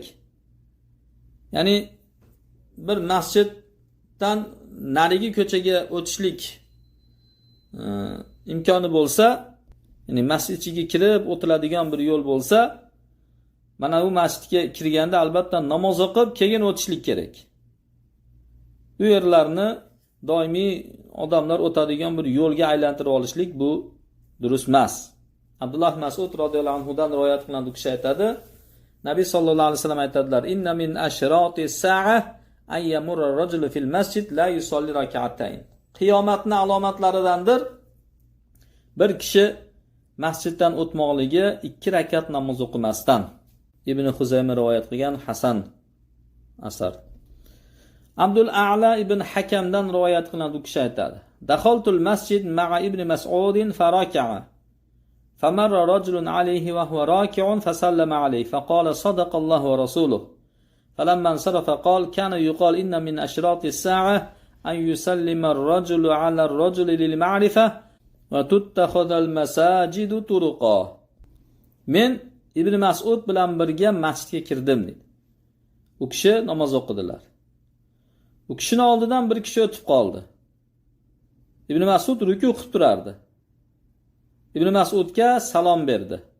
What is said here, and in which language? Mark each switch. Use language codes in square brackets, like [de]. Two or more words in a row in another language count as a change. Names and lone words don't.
[uz] Ya'ni bir masjiddan narigi ko'chaga o'tishlik imkoni bo'lsa, ya'ni masjid ichiga kirib o'tiladigan bir yo'l bo'lsa, mana bu masjidga kirganda albatta namoz o'qib, keyin o'tishlik kerak. Bu yerlarni doimiy odamlar o'tadigan bir yo'lga aylantirib olishlik bu durust emas. Abdullah Mas'ud [ar] radhiyallohu anhu [uz] dan rivoyat qilinadi, u kishi aytadi: Nabiy [ar] sallallohu alayhi vasallam [uz] aytadilar: [ar] "إن من أشراط الساعة أن يمر الرجل في المسجد لا يصلي ركعتين." [uz] Qiyomatning alomatlaridandir bir kishi masjiddan o'tmoqligi 2 rakat namoz o'qimasdan. Ibn Huzayma rivoyat qilgan hasan asar. Abdul A'la ibn Hakamdan rivoyat qilinadi, u kishi aytadi: [ar] "دخلت المسجد مع ابن مسعود فركع. فمر رجل عليه وهو راكع فسلم عليه فقال صدق الله ورسوله. فلما انصرف قال كان يقال إن من أشراط الساعة أن يسلم الرجل على الرجل للمعرفة وتتخذ المساجد طرقا." [uz] Men Ibn Mas'ud bilan birga masjidga kirdim dedi. U kishi namoz o'qidilar. U kishining oldidan bir kishi o'tib qoldi. Ibn Mas'ud ruku qilib turardi. Ibn Mas'udga salom berdi.